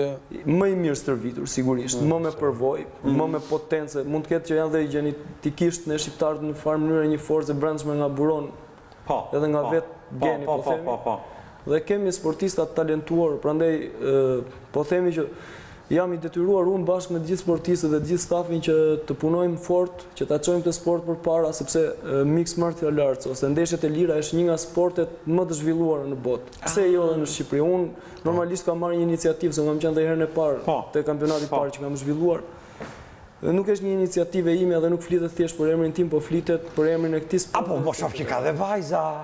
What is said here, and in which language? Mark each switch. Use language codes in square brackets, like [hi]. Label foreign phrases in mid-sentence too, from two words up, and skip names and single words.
[sq] Më i mirë stërvitur, sigurisht, më me përvojë, më me potencë, mund të ketë që janë dhe gjenetikisht në shqiptarët në farë mënyrë një forcë e brendshme nga buron, edhe nga vetë geni, po themi. Dhe kemi sportista të talentuar, prandaj po themi që jam i detyruar unë bashkë me të gjithë sportistët dhe të gjithë stafin që të punojmë fort, që ta çojmë këtë sport përpara, sepse [en] mixed martial arts [sq] ose ndeshjet e lira është një nga sportet më të zhvilluara në botë. Pse jo edhe në Shqipëri? Unë normalisht kam marrë një iniciativë, se kam qenë dhe herën e parë te kampionati i parë që kam zhvilluar. Nuk është një iniciativë ime dhe nuk flitet thjesht për emrin tim, po flitet për emrin e këtij sporti. Apo po shoh që ka dhe vajza.